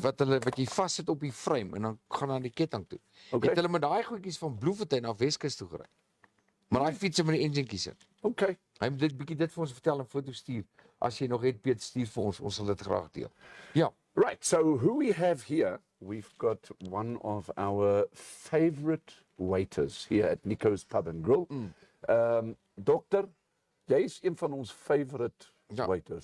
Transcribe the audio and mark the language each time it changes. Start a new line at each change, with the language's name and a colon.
Afrikaans: Wat jy vassit op die frame en dan gaan aan die ketting toe. Okay. Het hulle met daai goedjies van Bloemfontein af Weskus toe gery. Maar daai fietsse met die enjinkie sit. Okay. Hy moet dit vir ons vertel en foto stuur. As jy nog het, Piet, stuur vir ons sal dit graag deel. Ja.
English: Right, so who we have here, we've got one of our favorite waiters here at Nico's Pub and Grill.
Afrikaans: Dokter, jy is een van ons favorite waiters.